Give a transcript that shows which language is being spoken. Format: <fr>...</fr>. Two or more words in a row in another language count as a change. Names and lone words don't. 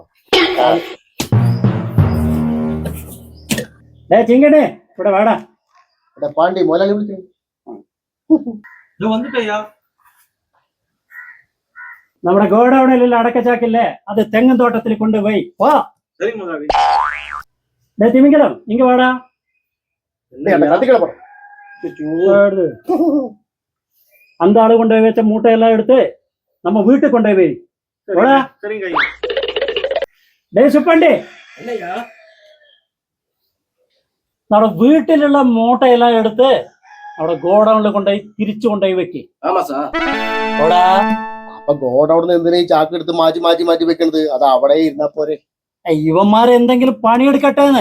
<ml>ചിങ്കണേ ഇവിടെ വേടാ. ഇവിടെ പാണ്ടി മുതലാളി വിളിച്ചു. നമ്മുടെ ഗോഡൌണിലുള്ള അടക്കച്ചാക്കില്ലേ, അത് തെങ്ങും തോട്ടത്തിൽ കൊണ്ടുപോയി വാ. തിമിംഗലം ഇങ്ങ വാടാ.</ml> <ta>அந்த ஆளு கொண்டு போய் வச்ச மூட்டையெல்லாம் எடுத்து நம்ம வீட்டுக்கு கொண்டு போய் சுப்பண்டி</ta> <ml>നമ്മുടെ വീട്ടിലുള്ള മൂട്ടയെല്ലാം എടുത്ത് അവിടെ ഗോഡൌണിൽ കൊണ്ടുപോയി തിരിച്ചു കൊണ്ടുപോയി വെക്കി. അപ്പൊ ഗോഡൌണിൽ എന്തിനാ ഈ ചാക്ക് എടുത്ത് മാറ്റി വെക്കണത്? അത് അവിടെ ഇരുന്നാ പോരെ? ഇവന്മാര് എന്തെങ്കിലും പണിയെടുക്കട്ടെന്ന്.</ml>